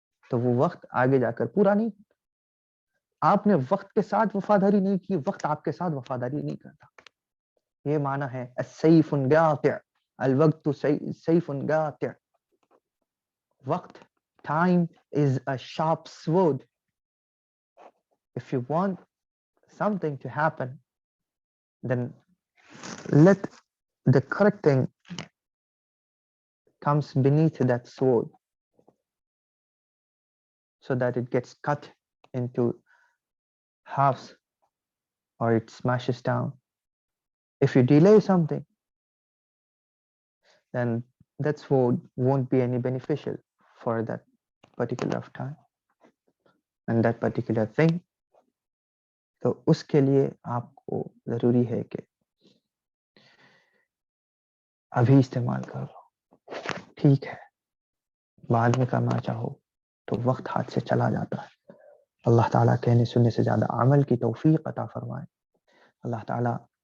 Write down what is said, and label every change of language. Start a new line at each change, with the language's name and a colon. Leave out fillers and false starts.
Urdu: تو وہ وقت آگے جا کر پورا نہیں۔ آپ نے وقت کے ساتھ وفاداری نہیں کی، وقت آپ کے ساتھ وفاداری نہیں کرتا۔ یہ معنی ہے
Arabic: السیف قاطع، الوقت سیف قاطع،
Urdu: وقت،
English: time is a sharp sword. If you want something to happen, then let the correct thing comes beneath that sword so that it gets cut into halves or it smashes down. If you delay something, then that sword won't be any beneficial for that particular time and that particular thing.
Urdu: تو اس کے لیے آپ کو ضروری ہے کہ ابھی استعمال کر لو، ٹھیک ہے، بعد میں کرنا چاہو تو وقت ہاتھ سے چلا جاتا ہے۔ اللہ تعالیٰ کہنے سننے سے زیادہ عمل کی توفیق عطا فرمائے۔ اللہ تعالیٰ